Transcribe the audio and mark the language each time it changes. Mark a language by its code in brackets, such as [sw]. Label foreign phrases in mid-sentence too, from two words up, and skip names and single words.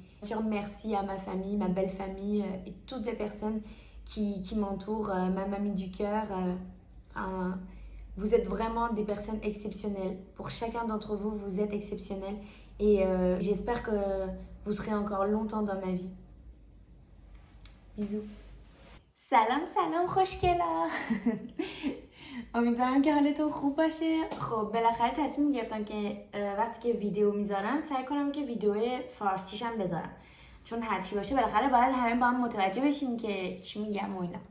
[fr] Bien sûr, merci à ma famille, ma belle famille et toutes les personnes qui m'entourent, ma mamie du cœur. Vous êtes vraiment des personnes exceptionnelles. Pour chacun d'entre vous, vous êtes exceptionnels. Et j'espère que vous serez encore longtemps dans ma vie. Bisous. [fa] سلام خوشگلا. امیدوارم که حالتون خوب باشه. خب بالاخره تصمیم گرفتم که وقتی که ویدیو میذارم سعی کنم که ویدیو فارسیشم بذارم، چون هرچی باشه بالاخره باید همه با هم متوجه بشیم که چی میگم و اینا.